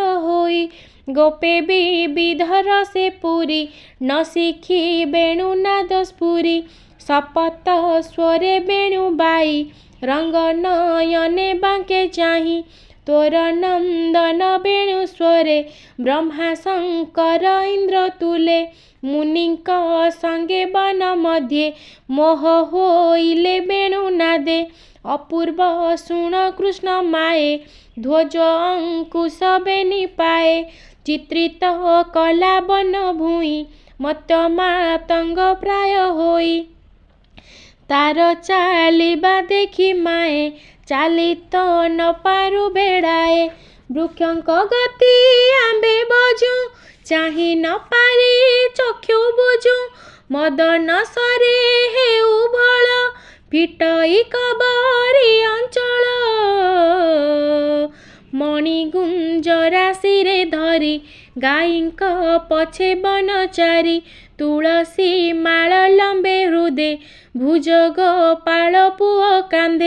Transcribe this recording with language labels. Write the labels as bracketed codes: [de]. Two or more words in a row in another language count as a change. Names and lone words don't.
[or] ହୋଇ ଗୋପେ ବିବିଧର ସେ ପୁରୀ ନ ଶିଖୀ ବେଣୁ ନାଦ ସ୍ଫୁରୀ ଶପଥ ସ୍ୱରେ ବେଣୁ ବାଇ ରଙ୍ଗ ନୟନେ ବାଙ୍କେ ଚାହି ତୋର ନନ୍ଦନ ବେଣୁ ସ୍ୱରେ ବ୍ରହ୍ମା ଶଙ୍କର ଇନ୍ଦ୍ର ତୁଳେ ମୁନିକ ସଙ୍ଗେ ବନ ମଧ୍ୟେ ମୋହ ହୋଇଲେ ବେଣୁ ନାଦେ ଅପୂର୍ବ ଶୁଣ କୃଷ୍ଣ ମାଏ ଧ୍ୱଜ ଅଙ୍କୁଶ ବେନି ପାଏ ଚିତ୍ରିତ କଳା ବନ ଭୂଇ ମତ ମାତଙ୍ଗ ପ୍ରାୟ ହୋଇ ତାର ଚାଲିବା ଦେଖି ମାଏ ଚାଲି ତ ନ ପାରୁ ବେଡ଼ାଏ ବୃକ୍ଷଙ୍କ ଗତି ଆମ୍ବେ ବଜୁ ଚାହି ନ ପାରି ଚକ୍ଷୁ ବୁଝୁ ମଦନ ସରେ ହେଉ ଭଳ ଫିଟଇ କବରୀ ଅଞ୍ଚଳ। ମଣିଗୁଞ୍ଜରାଶିରେ ଧରି ଗାଈଙ୍କ ପଛେ ବନଚାରି ତୁଳସୀ ମାଳ ଲମ୍ବେ ହୃଦେ ଭୁଜ ଗୋପାଳ ପୁଅ କାନ୍ଧେ।